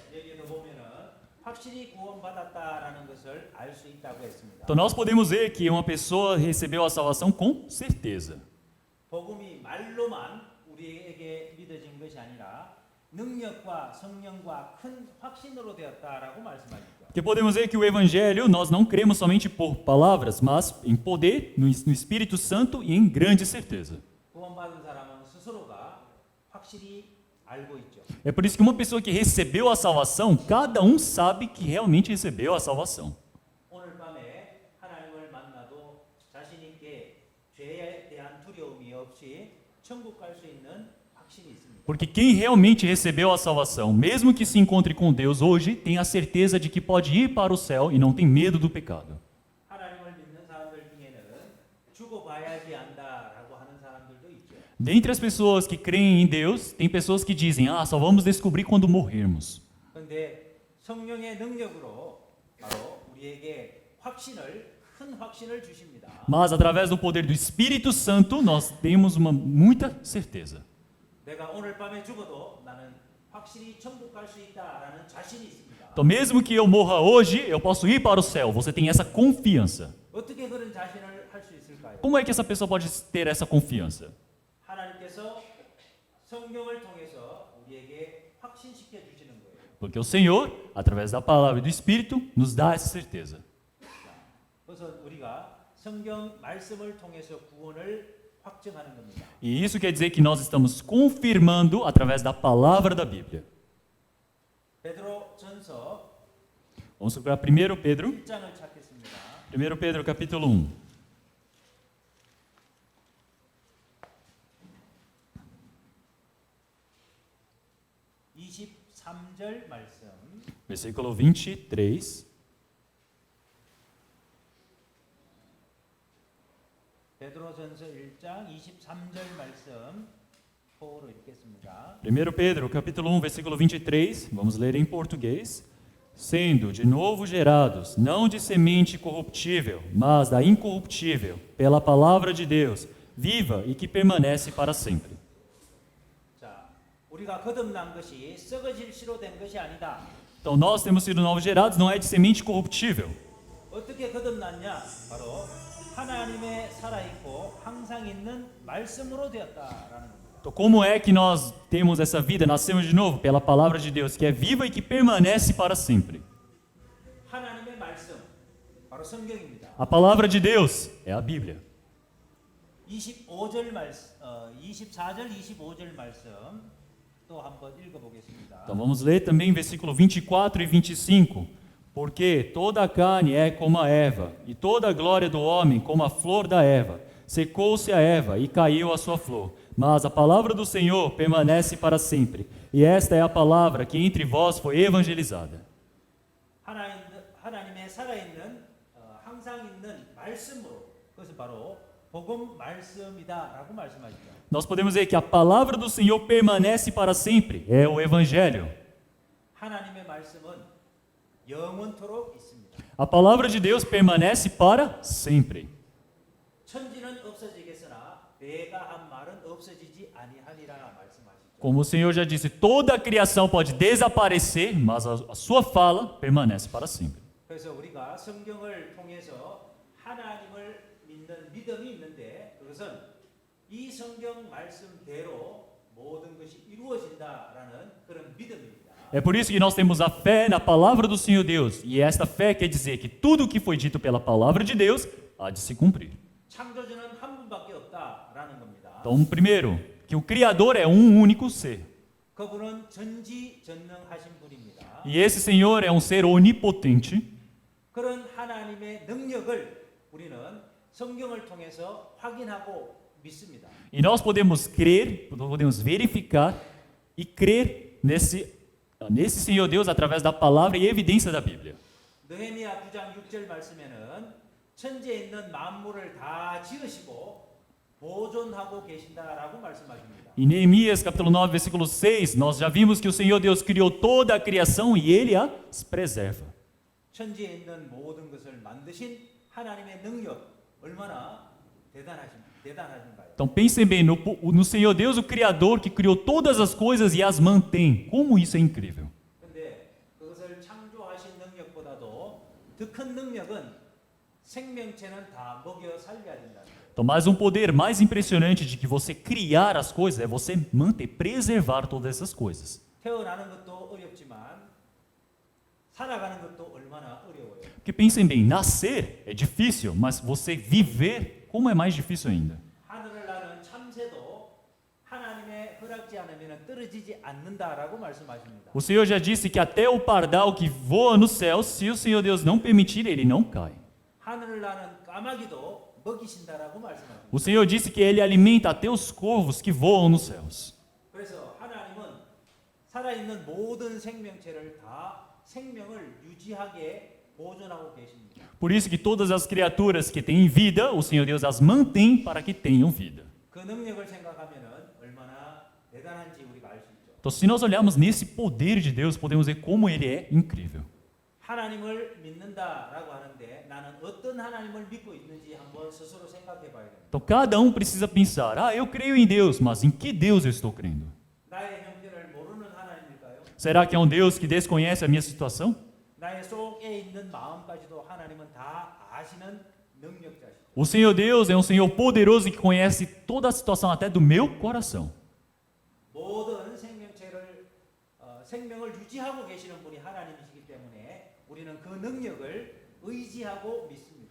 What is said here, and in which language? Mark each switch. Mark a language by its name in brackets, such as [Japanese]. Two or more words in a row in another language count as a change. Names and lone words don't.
[Korean] 여기도 보면은 확실히 구원받았다라는 것을 알 수 있다고 했습니다. [Portuguese] Então nós podemos ver que uma pessoa recebeu a salvação com certeza. [Korean] 복음이 말로만 우리에게 믿어진 것이 아니라 능력과 성령과 큰 확신으로 되었다라고 말씀하셨죠. [Portuguese] Porque podemos ver que o Evangelho nós não cremos somente por palavras, mas em poder, no Espírito Santo e em grande certeza. [Korean] 구원받은 사람은 스스로가 확실히 알고 있죠. [Portuguese] É por isso que uma pessoa que recebeu a salvação, cada um sabe que realmente recebeu a salvação. [Korean] 오늘 밤에 하나님을 만나도 자신 있게 죄에 대한 두려움이 없이 천국 갈 수 있는 확신이 있습니다. [Portuguese] Porque quem realmente recebeu a salvação, mesmo que se encontre com Deus hoje, tem a certeza de que pode ir para o céu e não tem medo do pecado. [Korean] 하나님을 믿는 사람들 중에는 죽어봐야지 안다라고 하는 사람들도 있죠. [Portuguese] Dentre as pessoas que creem em Deus, tem pessoas que dizem: só vamos descobrir quando morrermos. [Korean] 그런데 성령의 능력으로 바로 우리에게 큰 확신을 주십니다. [Portuguese] Mas através do poder do Espírito Santo, nós temos muita certeza. [Korean] 내가 오늘 밤에 죽어도 나는 확실히 천국 갈 수 있다라는 자신이 있습니다. [Portuguese] Então, mesmo que eu morra hoje, eu posso ir para o céu. Você tem essa confiança. [Korean] 어떻게 그런 자신을 할 수 있을까요? [Portuguese] Como é que essa pessoa pode ter essa confiança? [Korean] 하나님께서 성경을 통해서 우리에게 확신시켜 주시는 거예요. [Portuguese] Porque o Senhor, através da palavra e do Espírito, nos dá essa certeza. [Korean] 그래서 우리가 성경 말씀을 통해서 구원을 확증하는 겁니다. [Portuguese] E isso quer dizer que nós estamos confirmando através da palavra da Bíblia. [Korean] 베드로전서 [Portuguese] Vamos procurar 1 Pedro, [Korean] 1장을 찾겠습니다. [Portuguese] 1 Pedro capítulo 1. [Korean] (23절) 말씀. [Portuguese] Versículo 23. [Korean] 베드로전서 1장 23절 말씀 포로 읽겠습니다. [Portuguese] 1 Pedro, capítulo 1, versículo 23, vamos ler em português. Sendo de novo gerados, não de semente corruptível, mas da incorruptível, pela palavra de Deus, viva e que permanece para sempre. [Korean] 자, 우리가 거듭난 것이 썩어질 씨로 된 것이 아니다. [Portuguese] Então nós temos sido novos gerados, não é de semente corruptível. [Korean] 어떻게 거듭났냐? 바로 하나님의 살아있고 항상 있는 말씀으로 되었다라는 겁니다. [Portuguese] Então como é que nós temos essa vida, nascemos de novo? Pela palavra de Deus, que é viva e que permanece para sempre. [Korean] 하나님의 말씀, 바로 성경입니다. [Portuguese] A palavra de Deus é a Bíblia. [Korean] 24절 말씀, 24절, 25절 말씀 또 한번 읽어보겠습니다. [Portuguese] Então vamos ler também versículo 24 e 25. Porque toda a carne é como a erva, e toda a glória do homem como a flor da erva. Secou-se a erva e caiu a sua flor, mas a palavra do Senhor permanece para sempre. E esta é a palavra que entre vós foi evangelizada. [Korean] 하나님의 살아있는 항상 있는 말씀으로 그것은 바로 복음 말씀이다라고 말씀하시죠. [Portuguese] Nós podemos ver que a palavra do Senhor permanece para sempre, é o evangelho. [Korean] 하나님의 말씀은 영원토록 있습니다. [Portuguese] A palavra de Deus permanece para sempre. [Korean] 천지는 없어지겠으나 내가 한 말은 없어지지 아니하리라 말씀하시죠. [Portuguese] Como o Senhor já disse, toda a criação pode desaparecer, mas a sua fala permanece para sempre. [Korean] 그래서 우리가 성경을 통해서 하나님을 믿는 믿음이 있는데 그것은 이 성경 말씀대로 모든 것이 이루어진다라는 그런 믿음입니다. [Portuguese] É por isso que nós temos a fé na palavra do Senhor Deus. E esta fé quer dizer que tudo o que foi dito pela palavra de Deus há de se cumprir. [Korean] 창조주는 한 분밖에 없다라는 겁니다. [Portuguese] Então, primeiro, que o Criador é um único ser. [Korean] 그분은 전지전능하신 분입니다. [Portuguese] E esse Senhor é um ser onipotente. [Korean] 그런 하나님의 능력을 우리는 성경을 통해서 확인하고 믿습니다. [Portuguese] E nós podemos crer, podemos verificar e crer nesse Senhor Deus através da palavra e evidência da Bíblia. [Korean] 느헤미야 9장 6절 말씀에는 천지에 있는 만물을 다 지으시고 보존하고 계신다라고 말씀하십니다. [Portuguese] Em Neemias capítulo 9, versículo 6, nós já vimos que o Senhor Deus criou toda a criação e Ele as preserva. [Korean] 천지에 있는 모든 것을 만드신 하나님의 능력 얼마나 대단하신가요? [Portuguese] Então pensem bem no Senhor Deus, o Criador, que criou todas as coisas e as mantém. Como isso é incrível. [Korean] 근데 그것을 창조하신 더 큰 능력은 생명체는 다 먹여 살려야 된다. [Portuguese] Então, mais um poder mais impressionante de que você criar as coisas é você manter, preservar todas essas coisas. [Korean] 태어나는 것도 어렵지만 살아가는 것도 얼마나 어려워요. [Portuguese] Porque pensem bem, nascer é difícil, mas você viver, como é mais difícil ainda? [Korean] 하늘을 나는 참새도 하나님의 허락지 않으면 떨어지지 않는다라고 말씀하십니다. [Portuguese] O Senhor já disse que até o pardal que voa no céu, se o Senhor Deus não permitir, ele não cai. [Korean] 하늘을 나는 까마귀도 먹이신다라고 말씀합니다. [Portuguese] O Senhor disse que ele alimenta até os corvos que voam nos céus. [Korean] 그래서 하나님은 살아있는 모든 생명체를 다 생명을 유지하게 보존하고 계십니다. [Portuguese] Por isso que todas as criaturas que têm vida, o Senhor Deus as mantém para que tenham vida. [Korean] 그 능력을 생각하면은 얼마나 대단한지 우리가 알 수 있죠. [Portuguese] Então, se nós olharmos nesse poder de Deus, podemos ver como ele é incrível. [Korean] 하나님을 믿는다라고 하는데 나는 어떤 하나님을 믿고 있는지 한번 스스로 생각해 봐야 됩니다. [Portuguese] Então, cada um precisa pensar, eu creio em Deus, mas em que Deus eu estou crendo? [Korean] 나의 형편을 모르는 하나님일까요? [Portuguese] Será que é um Deus que desconhece a minha situação? [Korean] 나의 속에 있는 마음까지도 하나님은 다 아시는 능력자시죠. [Portuguese] O Senhor Deus é um Senhor poderoso que conhece toda a situação até do meu coração. [Korean] 모든 생명을 유지하고 계시는 분이 하나님이시기 때문에 우리는 그 능력을 의지하고 믿습니다.